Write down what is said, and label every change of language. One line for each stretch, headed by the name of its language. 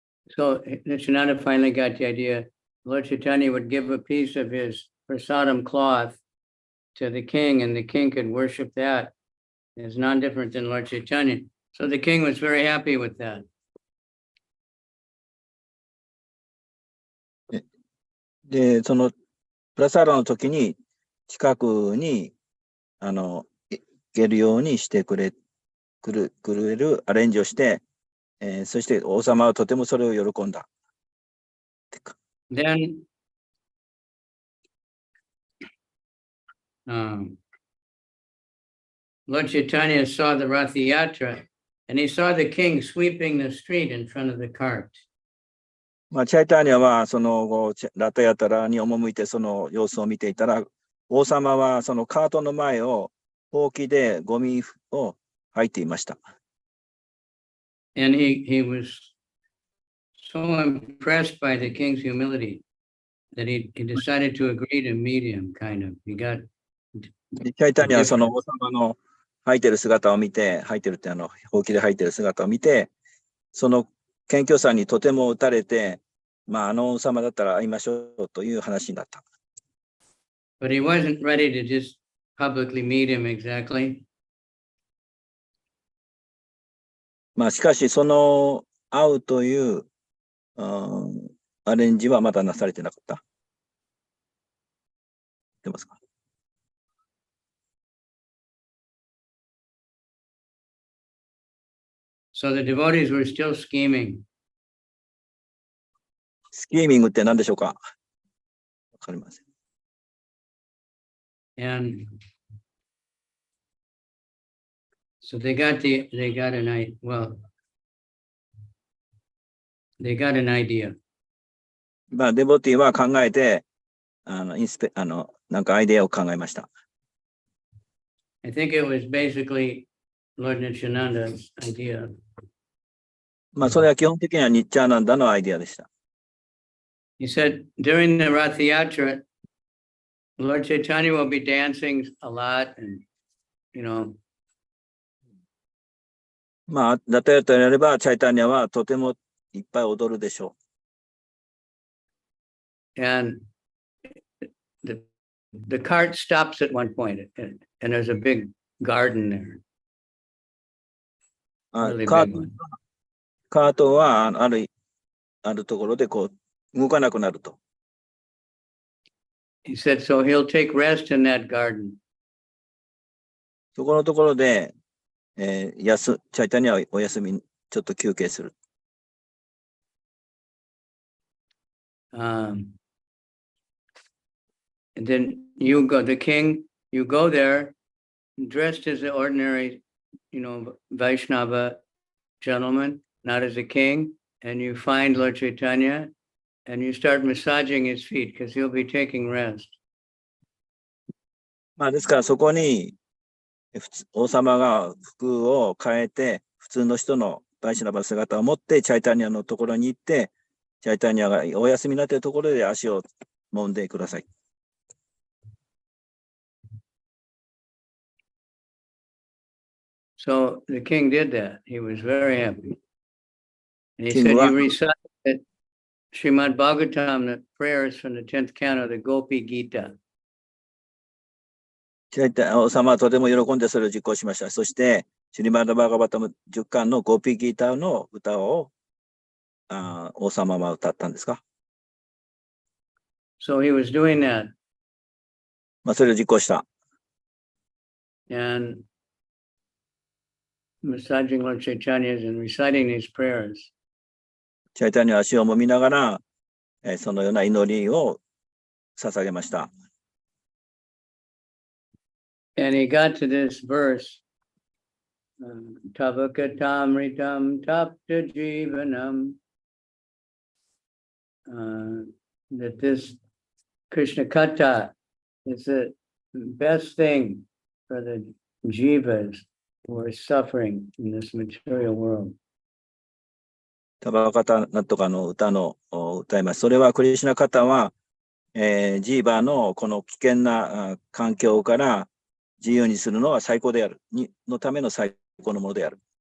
English: So Nityananda finally got the idea. Lord Chaitanya would give a piece of his prasadam cloth to the king, and the king could worship that. It's non different than Lord Chaitanya. So the king was very happy with that.
Japanese: で、そのプラサーラの時に近くに行けるようにしてくれるアレンジをして、そして王様はとてもそれを喜んだ。
English: Then Lord Chaitanya saw the Rath Yatra, and he saw the king sweeping the street in front of the cart.
Japanese: まあ、チャイタニアはその後ラタヤタラに赴いてその様子を見ていたら、王様はそのカートの前をほうきでゴミを吐いていました。
English: And he was so impressed by the king's humility that he decided to agree to meet him, kind of. He got
Japanese: チャイタニアはその王様の吐いてる姿を見て、吐いてるってほうきで吐いてる姿を見て、その謙虚さにとても打たれて、まあ、王様だったら会いましょうという話になった。
English: But he wasn't ready to just publicly meet him exactly.
Japanese: まあ、しかし、その会うという、アレンジはまだなされてなかった。出ますか？
English: So the devotees were still scheming.
Japanese: スキーミングって何でしょうか？わかりません。
English: And so they got an idea.
Japanese: まあ、デボティは考えて、なんかアイデアを考えました。
English: I think it was basically Lord Nityananda's idea.
Japanese: まあ、それは基本的にはニッチャーナンダのアイデアでした。
English: He said, during the Rath Yatra, Lord Chaitanya will be dancing a lot and,
Japanese: まあ、ラタヤタやれば、チャイタニアはとてもいっぱい踊るでしょう。
English: And the cart stops at one point, and there's a big garden there. あ Really カ big ー one.
Japanese: カートはあるところでこう動かなくなると。
English: He said, so he'll take rest in that garden.
Japanese: そこのところで、チャイタニアはお休み、ちょっと休憩する。
English: And then you go, the king, you go there dressed as an ordinary, Vaishnava gentleman, not as a king, and you find Lord Chaitanya and you start massaging his feet because he'll be taking rest.
Japanese: まあですからそこに王様が服を変えて普通の人のバイシナバ姿を持ってチャイタニアのところに行ってチャイタニアがお休みになっているところで足を揉んでください。
English: So the king did that. He was very happy. And he King said, wa- you recite that Srimad Bhagavatam, the prayers from the 10th canto, the Gopi Gita.
Japanese: チャイタ王様はとても喜んでそれを実行しました。そしてシュリマダバーガバタム10巻のゴピギターの歌を王様は歌ったんですか。
English: So he was doing that.
Japanese: まあそれを実行した。
English: And massaging Lord Chaitanya's and reciting these prayers.
Japanese: チャイタニアは足を揉みながら、そのような祈りを捧げました。
English: And he got to this verse,
Sanskrit: Tavakatamritam tapta jivanam,
English: that this Krishna Kata is the best thing for the jivas who are suffering in this material world.
Japanese: タバカタなんとかの歌の歌います。それはクリシュナカタは、ジーバーのこの危険な環境から自由にするのは最高である。のための最高のものである。